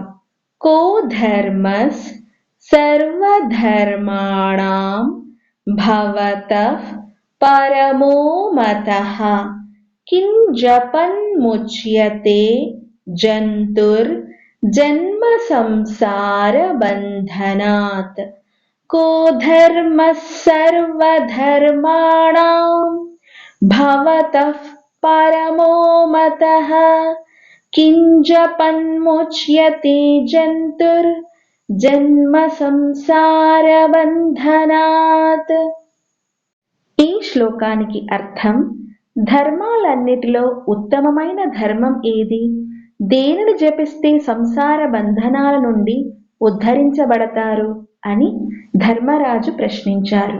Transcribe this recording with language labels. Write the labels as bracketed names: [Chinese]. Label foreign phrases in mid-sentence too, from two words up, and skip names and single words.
[Sanskrit] కో ధర్మస్ సర్వధర్మాణాం భవతః పరమో మతః కిం జపన్ముచ్యతే జంతుర్ జన్మ సంసార బంధనాత్. को धर्मः सर्वधर्माणां भवतः परमो मतः किं जपन्मुच्यते जन्तुर्जन्म సంసారబంధనాత్. [Telugu] ఈ శ్లోకానికి అర్థం, ధర్మాలన్నిటిలో ఉత్తమమైన ధర్మం ఏది? దేనిని జపిస్తే సంసార బంధనాల నుండి ఉద్ధరించబడతారు అని ధర్మరాజు ప్రశ్నించారు.